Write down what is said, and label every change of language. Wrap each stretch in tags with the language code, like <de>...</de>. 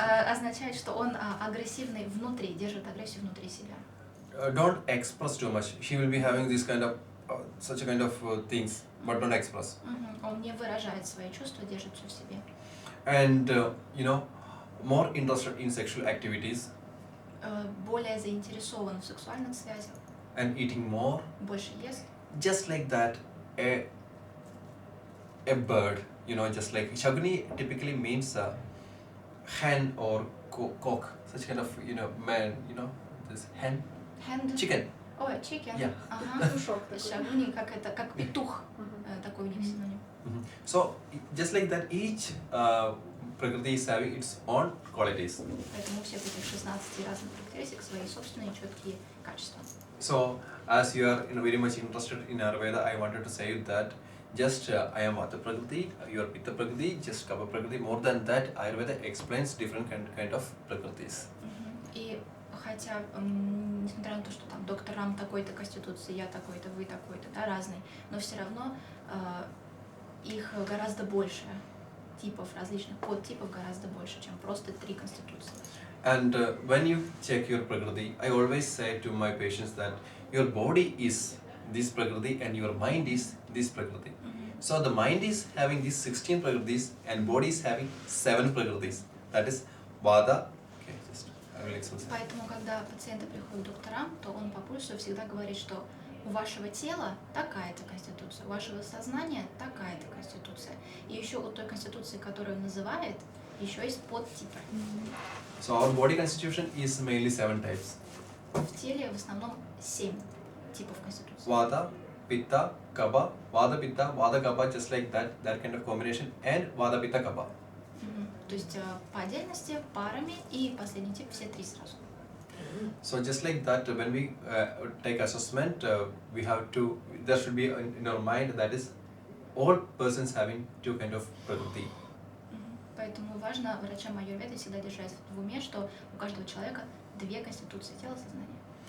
<ru>Означает, что он агрессивный внутри, держит агрессию внутри себя.</ru> <en>Don't express too much. She will be having this kind of such a kind of things, but don't express.</en> <ru>Он не выражает свои чувства, держит все в себе.</ru> <en>And you know, more interested in sexual activities</en> <ru>Более заинтересован в сексуальных связях,</ru> <en>and eating more.</en> <ru>больше ест.</ru> <en>Just like that, a bird, you know, just like Shaguni typically means hen or cock, such kind of, you know, man, you know, this hen, Hand. chicken. Ой, chicken. Yeah.</en> <ru>Ага. Петушок такой. Шагуни, как петух. Такой у них синоним.</ru> <en>So just like that, each Prakriti is having its own qualities.</en> <ru>Поэтому у всех этих 16 разных характеристик свои собственные четкие качества.</ru> <en>So as you are very much interested in Ayurveda, I wanted to say that just I am Vata Prakriti, you are Pitta Prakriti, just Kapha Prakriti. More than that, Ayurveda explains different kind of Prakritis.</en> <ru>И хотя, несмотря на то, что там доктор Рам такой-то конституции, я такой-то, вы такой-то, да, разный, но все равно их гораздо больше, типов различных, подтипов гораздо больше, чем просто 3 конституции.</ru> <en>And when you check your Prakriti, I always say to my patients that your body is this Prakriti and your mind is this Prakriti. So the mind is having these 16 Prakritis and body is having 7 Prakritis. That is Vata. Okay, just I will explain.</en> <ru>Поэтому, когда пациенты приходят к докторам, то он по пульсу всегда говорит, что у вашего тела такая-то конституция, у вашего сознания такая-то конституция. И еще у той конституции, которую он называет, еще есть подтипы.</ru> <en>So our body constitution is mainly 7 types.</en> <ru>В теле в основном 7 типов конституции.</ru> <en>Vata, Pitta, Kapha, Vata, Pitta, Vata, Kapha, just like that kind of combination, and Vata, Pitta, Kapha.</en> <ru>То есть по отдельности, парами, и последний тип все 3 сразу.</ru> <en>So just like that, when we take assessment, we have to, there should be in our mind that is all persons having 2 kind of Prakriti.</en> <ru>Поэтому важно врачам аюрведы всегда держать в уме, что у каждого человека 2 конституции тела, сознания.</ru>